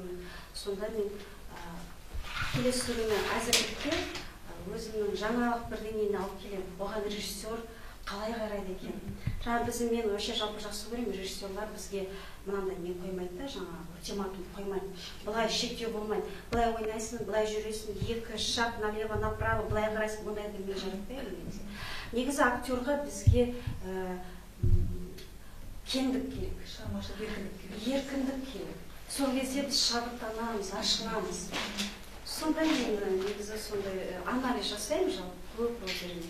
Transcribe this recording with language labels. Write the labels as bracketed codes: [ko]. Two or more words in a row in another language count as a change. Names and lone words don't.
[kk] Сонда мен келесі күні әзірлікке өзімнің жаңалық бірдеңені алып келемін. Оған режиссер қалай қарайды екен? Мен өше жалпы жақсы көремін, режиссерлар бізге мынандай не қоймайды да, жаңа ультиматум қоймайды. Былай шектеу болмайды. Былай ойнайсың, былай жүресің, екі [ru] шаг налево, направо, [kk] былай қарайсың, бұндайды мен жаратпаймын. Негізі актерға бізге кеңдік керек, еркіндік керек. Сол кезде біз шабыттанамыз, ашыламыз. Сонда мен негізі сондай анализ жасаймын жалпы көп рөлдерін.